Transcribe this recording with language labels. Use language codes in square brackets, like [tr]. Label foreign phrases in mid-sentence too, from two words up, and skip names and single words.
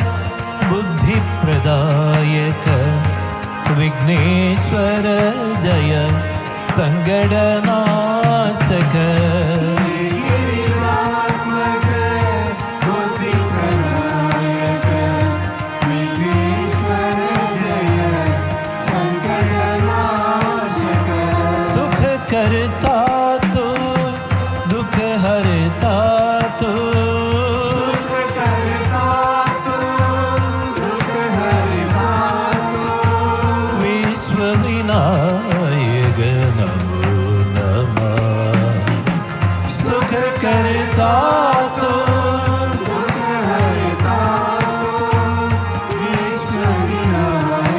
[sa] ബുദ്ധിപ്രദായക വിഘ്നേശ്വര ജയ സങ്കടനാശക [hi] സുഖ करता तू दुख हरता तू [sa] विश्वविनायक नमो नमः [hi] सुख करता तू [sa] विश्वविनायक